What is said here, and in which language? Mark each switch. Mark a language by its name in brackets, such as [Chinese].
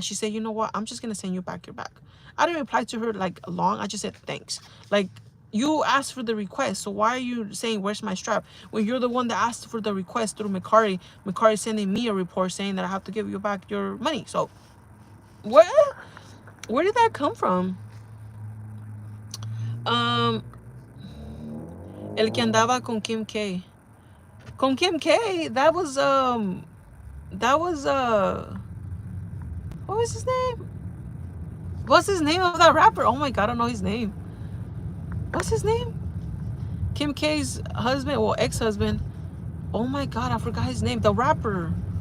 [English] She said, you know what? I'm just gonna send you back your bag. I didn't reply to her like long. I just said thanks. Like, you asked for the request, so why are you saying where's my strap when you're the one that asked for the request through Mikari? Mikari sending me a report saying that I have to give you back your money. So where did that come from? [Spanish] Um, El que andaba con Kim K. [English] Con Kim K, that was what was his name? What's his name of that rapper? Oh my god, I don't know his name. What's his name? Kim K's husband, well, ex-husband. Oh my god, I forgot his name. The rapper.